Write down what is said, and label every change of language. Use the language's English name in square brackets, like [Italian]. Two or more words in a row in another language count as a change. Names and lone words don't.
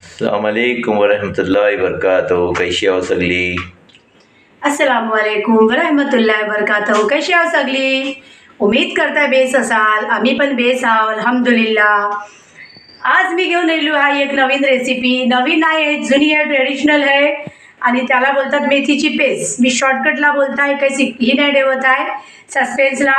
[Arabic] السلام عليكم ورحمة الله وبركاته. [Marathi] कैशी आहो सगळी? [Arabic] السلام عليكم ورحمة الله وبركاته. [Marathi] कशी आहो सगळी? उम्मीद करता बेस असाल। आम्ही पण बेस आहो अल्हम्दुलिल्लाह। आज मी घेऊन आलो आहे एक नवीन रेसिपी। नवीन नाही, जुनी आहे, ट्रेडिशनल आहे आणि त्याला बोलतात मेथीची पेस्ट। मी शॉर्टकटला बोलताय, काही ही नाही ठेवत आहे सस्पेन्सला।